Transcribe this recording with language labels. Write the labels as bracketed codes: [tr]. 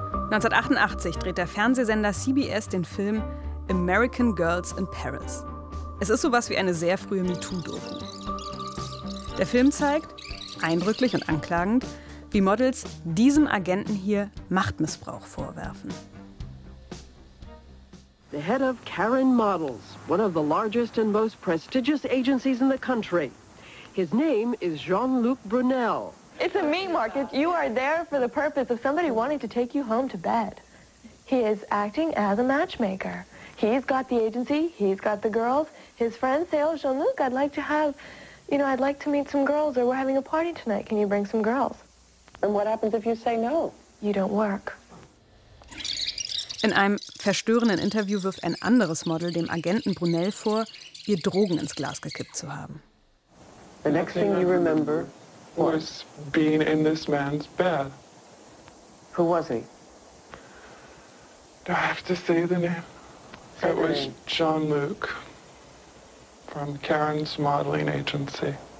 [de] ...1988 dreht der Fernsehsender CBS den Film American Girls in Paris. Es ist sowas wie eine sehr frühe MeToo-Doku. Der Film zeigt, eindrücklich und anklagend, wie Models diesem Agenten hier Machtmissbrauch vorwerfen. [en] The head of Karen Models, one of the largest and most prestigious agencies in the country. His name is Jean-Luc Brunel. It's a meat market. You are there for the purpose of somebody wanting to take you home to bed. He is acting as a matchmaker. He's got the agency, he's got the girls. His friend says, Jean-Luc, I'd like to have, you know, I'd like to meet some girls, or we're having a party tonight. Can you bring some girls? And what happens if you say no? You don't work. [de] In einem verstörenden Interview wirft ein anderes Model dem Agenten Brunel vor, ihr Drogen ins Glas gekippt zu haben. [en] The next thing you remember was being in this man's bed. Who was he? Do I have to say the name? Say it was Jean-Luc from Karen's modeling agency.